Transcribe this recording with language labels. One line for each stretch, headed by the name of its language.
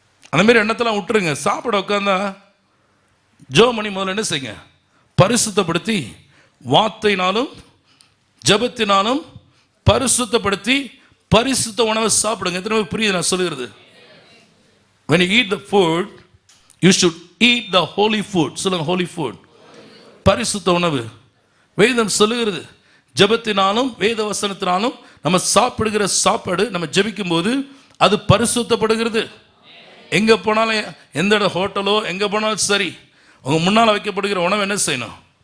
Tamil: அந்த மாதிரி எண்ணத்தெல்லாம் விட்டுருங்க. சாப்பிட உட்காந்தா ஜோமணி முதல்ல என்ன செய்யுங்க, பரிசுத்தப்படுத்தி வார்த்தையினாலும் ஜபத்தினாலும் பரிசுத்தப்படுத்தி பரிசுத்த உணவை சாப்பிடுங்க. எத்தனை பேர் புரியுது நான் சொல்லுகிறது?
English: When you eat the food, you should eat the holy food.
Tamil: சொல்லுங்க, holy food, பரிசுத்த உணவு. வேதம் சொல்லுகிறது, ஜபத்தினாலும் வேத வசனத்தினாலும் நம்ம சாப்பிடுகிற சாப்பாடு, நம்ம ஜபிக்கும் போது அது பரிசுத்தப்படுகிறது. எங்கே போனாலும், எந்த இடம் ஹோட்டலோ எங்கே போனாலும் சரி, உங்கள் முன்னால் வைக்கப்படுகிற உணவு என்ன செய்யணும்?